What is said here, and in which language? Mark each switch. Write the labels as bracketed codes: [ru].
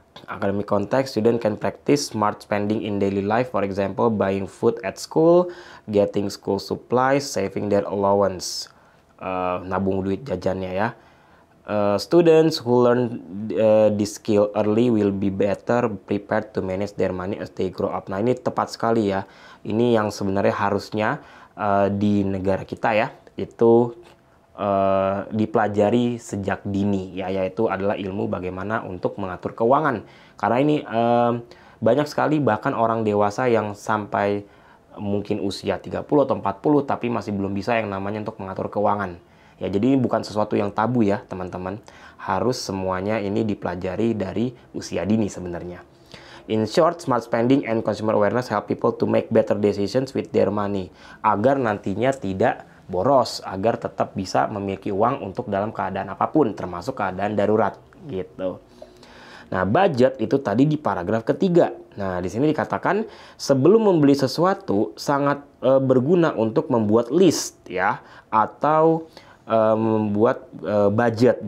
[en] Academic context, student can practice smart spending in daily life, for example, buying food at school, getting school supplies, saving their allowance, [id] nabung duit jajannya ya. [en] Students who learn this skill early will be better prepared to manage their money as they grow up. [id] Nah, ini tepat sekali ya. Ini yang sebenarnya harusnya di negara kita ya, itu dipelajari sejak dini ya, yaitu adalah ilmu bagaimana untuk mengatur keuangan. Karena ini banyak sekali bahkan orang dewasa yang sampai mungkin usia 30 atau 40 tapi masih belum bisa yang namanya untuk mengatur keuangan. Ya, jadi ini bukan sesuatu yang tabu ya, teman-teman. Harus semuanya ini dipelajari dari usia dini sebenarnya. [en] In short, smart spending and consumer awareness help people to make better decisions with their money. [id] Agar nantinya tidak boros, agar tetap bisa memiliki uang untuk dalam keadaan apapun, termasuk keadaan darurat gitu. Nah, budget itu tadi di paragraf ke-3. Nah, di sini dikatakan sebelum membeli sesuatu sangat berguna untuk membuat list ya, atau membuat budget.